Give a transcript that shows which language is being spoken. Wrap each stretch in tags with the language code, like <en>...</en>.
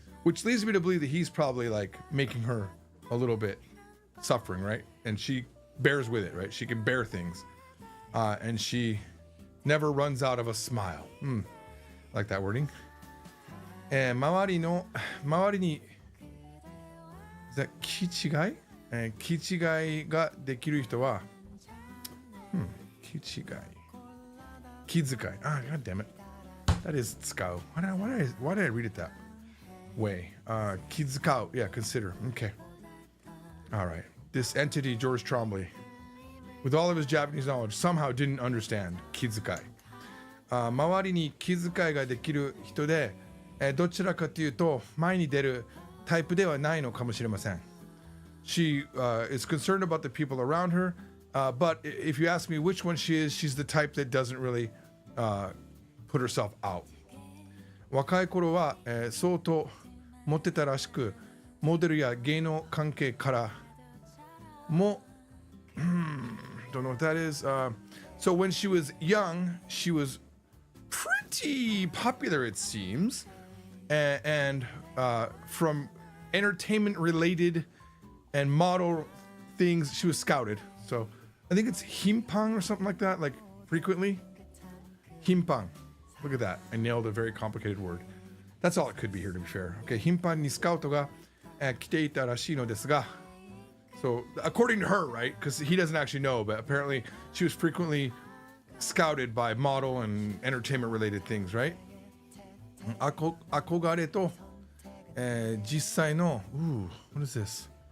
<en>Which leads me to believe that he's probably like making her a little bit suffering, right? And she bears with it, right? She can bear things. And she never runs out of a smile. Like that wording.</en> <ja>周りに</ja> <en>is that</en> <ja>気違い気違いができる人は気違い気遣い God damn it.</ja> <en>That is 使う why did I read it that way? 気遣う yeah, consider. Okay. All right. This entity, George Trombley, with all of his Japanese knowledge, somehow didn't understand 気遣い。</en> <ja>周りに気遣いができる人で、どちらかというと前に出るタイプではないのかもしれません。</ja> <en>She is concerned about the people around her, but if you ask me which one she is, she's the type that doesn't really put herself out.</en> <ja>若い頃は、相当モテたらしく、モデルや芸能関係からも</ja> <en>don't know what that is. So when she was young, she was pretty popular, it seems, and from entertainment related and model things, she was scouted. So I think it's himpang or something like that, like frequently. Himpang. Look at that. I nailed a very complicated word. That's all it could be here, to be fair.</en> <ja>Okay, himpang ni scoutが来ていたらしいのですが。</ja> <en>So, according to her, right? Because he doesn't actually know, but apparently she was frequently scouted by model and entertainment-related things, right?</en> <ja>憧れと、実際の、</ja> <en>what is this?</en>